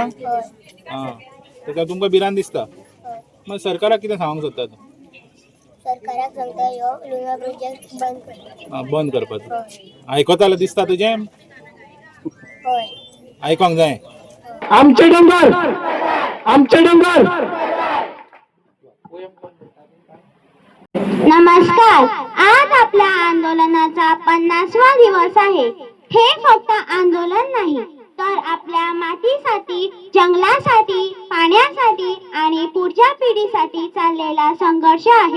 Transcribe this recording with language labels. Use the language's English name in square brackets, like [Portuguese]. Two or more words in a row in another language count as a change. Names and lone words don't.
[Konkani] तेका तुमकां भिरांत दिसता? मग सरकाराक कितें सांगूंक सोदता तूं? सरकाराक सांगता ह्यो लुना प्रोजेक्ट बंद कर. बंद करपाचो. आयकतालो दिसता तुजें? हय. आयकोंक जाय. आमचे डोंगर, आमचे डोंगर. [Marathi] नमस्कार. आज आपल्या आंदोलनाचा 50वा दिवस आहे. हे फक्त आंदोलन नाही तर आपल्या मातीसाठी, जंगलासाठी, पाण्यासाठी आणि पुढच्या पिढीसाठी चाललेला संघर्ष आहे.